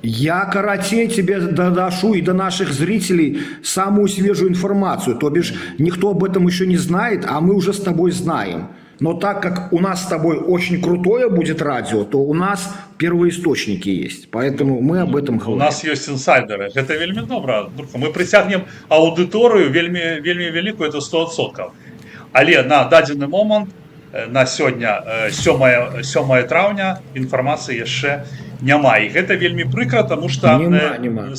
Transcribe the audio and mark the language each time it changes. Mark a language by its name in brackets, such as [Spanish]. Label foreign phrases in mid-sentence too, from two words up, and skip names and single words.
[Russian] Я, каратей, тебе доношу и до наших зрителей самую свежую информацию. То бишь, никто об этом еще не знает, а мы уже с тобой знаем. Но так как у нас с тобой очень крутое будет радио, то у нас первоисточники есть. Поэтому мы об этом [Belarusian] У [Russian] говорим. [Belarusian] нас ёсць інсайдеры. Гэта вельмі добра. Мы прыцягнем аўдыторыю вельмі вялікую, это 100%. Але на дадзены момант, на сёння 7 траўня, інфармацыі яшчэ няма. І гэта вельмі прыкра, таму што Няма.